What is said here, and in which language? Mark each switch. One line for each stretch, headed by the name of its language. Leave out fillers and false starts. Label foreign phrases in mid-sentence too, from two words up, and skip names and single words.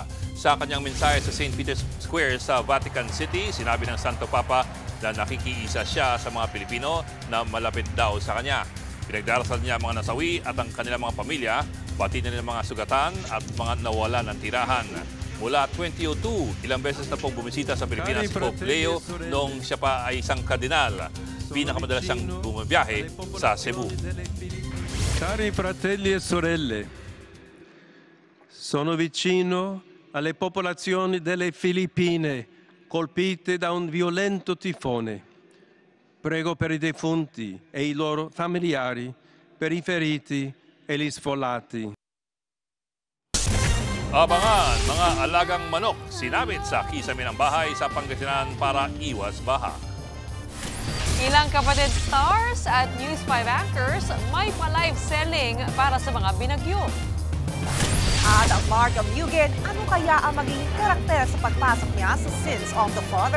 Filipino: Sa kanyang mensahe sa St. Peter's Square sa Vatican City, sinabi ng Santo Papa na nakikiisa siya sa mga Pilipino na malapit daw sa kanya. Pinagdarasal niya ang mga nasawi at ang kanilang mga pamilya, pati na nilang mga sugatan at mga nawala ng tirahan. Mula 2002, ilang beses na pong bumisita sa Pilipinas si Pope Leo noong siya pa ay isang kardinal. Pinakamadalas siyang bumabiyahe sa Cebu.
Italian: Cari fratelli e sorelle, sono vicino alle popolazioni delle Filippine colpite da un violento tifone. Prego per i defunti e i loro familiari, per i feriti e gli sfollati.
Filipino: Abangan mga alagang manok sinabit sa kisame ng bahay sa Pangasinan para iwas baha. Ilang kapatid stars at News 5 anchors may pa-live selling para sa mga binagyo. At Mark Amugen, ano kaya ang maging karakter sa pagpasok niya sa Sins of the Father?